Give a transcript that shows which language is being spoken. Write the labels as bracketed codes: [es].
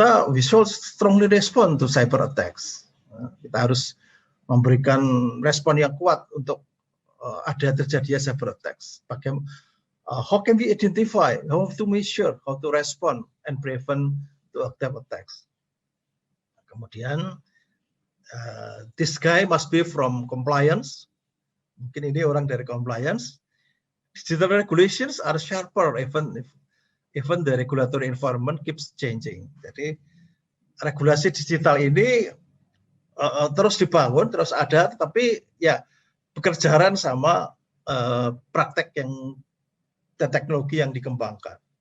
[en] We should strongly respond to cyber attacks. [id] Kita harus memberikan respon yang kuat untuk ada terjadinya [en] cyber attacks. [id] Bagaimana? [en] How can we identify? How to measure? How to respond and prevent to attacks? [id] Kemudian [en] this guy must be from compliance. [id] Mungkin ini orang dari compliance. [en] Digital regulations are sharper even the regulatory environment keeps changing. [id] Jadi regulasi digital ini terus dibangun, terus ada, tetapi ya bekerjaan sama praktek yang dan teknologi yang dikembangkan.